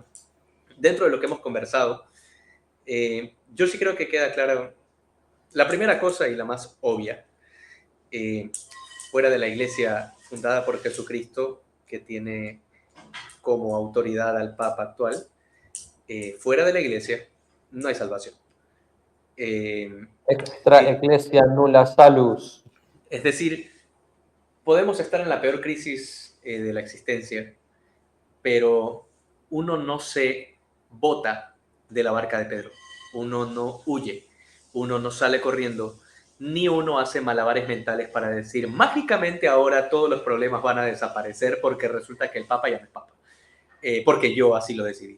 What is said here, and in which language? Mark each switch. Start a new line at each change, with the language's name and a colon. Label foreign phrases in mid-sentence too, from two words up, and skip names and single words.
Spanish: Dentro de lo que hemos conversado, yo sí creo que queda clara la primera cosa y la más obvia. Fuera de la iglesia fundada por Jesucristo, que tiene como autoridad al Papa actual, fuera de la iglesia no hay salvación.
Latin: Extra ecclesia nulla salus.
Spanish: Es decir, podemos estar en la peor crisis de la existencia, pero uno no se bota de la barca de Pedro, uno no huye, uno no sale corriendo, ni uno hace malabares mentales para decir, mágicamente ahora todos los problemas van a desaparecer porque resulta que el Papa ya no es Papa, porque yo así lo decidí.